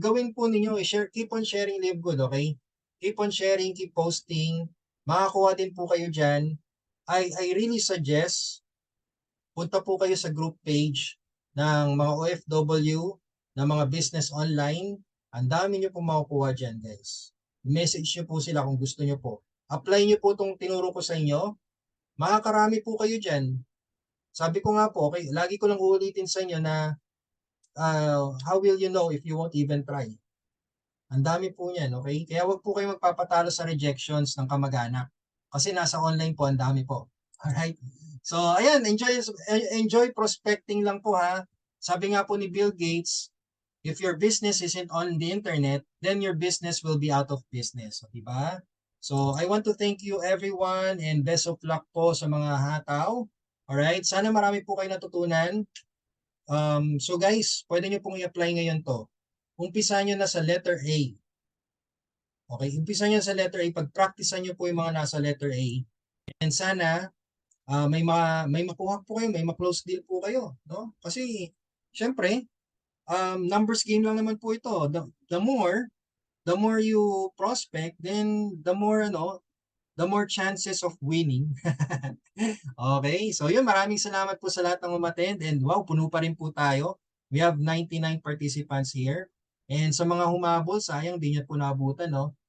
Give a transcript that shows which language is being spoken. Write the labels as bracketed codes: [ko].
[tl] Gawin po ninyo, [en] i-share, keep on sharing live good, okay? Keep on sharing, keep posting. [tl] Makakuha din po kayo dyan. [en] I really suggest, [tl] punta po kayo sa group page ng mga OFW, ng mga business online. Ang dami nyo po makukuha dyan, guys. Message nyo po sila kung gusto nyo po. Apply nyo po itong tinuro ko sa inyo. Makakarami po kayo dyan. Sabi ko nga po, okay, lagi ko lang uulitin sa inyo na [en] how will you know if you won't even try? [tl] Ang dami po niyan, okay? Kaya wag po kayo magpapatalo sa rejections ng kamag-anak. Kasi nasa online po, ang dami po. [en] Alright? [tl] So, ayan, enjoy prospecting lang po ha. Sabi nga po ni [en] Bill Gates, if your business isn't on the internet, then your business will be out of business. So, diba? So, I want to thank you everyone and best of luck po [tl] sa mga hataw. [en] Alright? [tl] Sana marami po kayo natutunan. So guys, pwede nyo pong i-apply ngayon to. Umpisa nyo na sa letter A. Okay, umpisa nyo sa letter A. Pag-practicean nyo po yung mga nasa letter A. And sana may makuha po kayo, may ma-close deal po kayo. No? Kasi, syempre, numbers game lang naman po ito. [en] The more you prospect, then the more chances of winning. [tl] Okay, so yun, maraming salamat po sa lahat ng umattend and wow, puno pa rin po tayo. [en] We have 99 participants here. [tl] And sa mga humabol, sayang di niyo po naabutan, no?